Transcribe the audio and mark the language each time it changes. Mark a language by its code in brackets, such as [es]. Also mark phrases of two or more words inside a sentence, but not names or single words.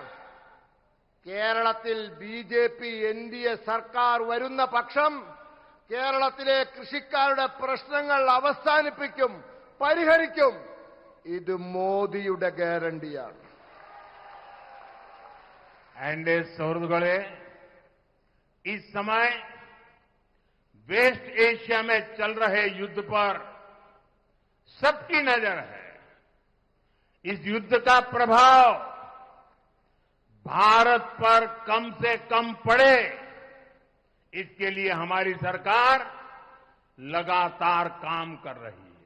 [ml] കേരളത്തിൽ ബി.ജെ.പി. എൻഡിഎ സർക്കാർ വരുന്ന പക്ഷം കേരളത്തിലെ കൃഷിക്കാരുടെ പ്രശ്നങ്ങൾ അവസാനിപ്പിക്കും, പരിഹരിക്കും. ഇത് മോദിയുടെ ഗ്യാരണ്ടിയാണ്. എന്റെ സുഹൃത്തുക്കളേ [hi] इस समय वेस्ट एशिया में चल रहे युद्ध पर सबकी नजर है। इस युद्ध का प्रभाव भारत पर कम से कम पड़े, इसके लिए हमारी सरकार लगातार काम कर रही है।